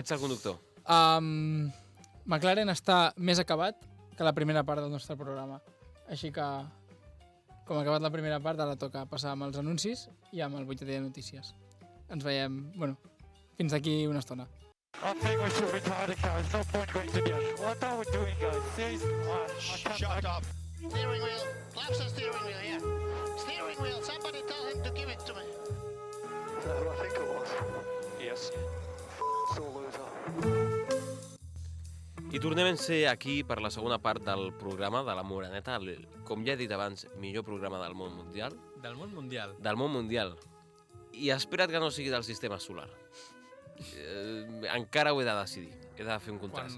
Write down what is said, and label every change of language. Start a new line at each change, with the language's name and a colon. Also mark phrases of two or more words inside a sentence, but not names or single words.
Catalan: Ets el conductor. McLaren està més acabat que la primera part del nostre programa. Així que, com ha acabat la primera part, ara toca passar amb els anuncis i amb el butlletí de notícies. Ens veiem, fins d'aquí una estona.
English: I think we should retire the car. There's no point going to the end. What are we doing, guys? Seriously? Shut up. Steering wheel. Claps the steering wheel, yeah. Steering wheel. Somebody tell him to give it to me. Is that who I think it was? Yes. So loser.
Catalan: I tornem a ser aquí per la segona part del programa de la Moreneta, com ja he dit abans, millor programa del món mundial. Del món mundial. Del món mundial. I espera't que no sigui del sistema solar. Encara ho he de decidir. He de fer un contrast.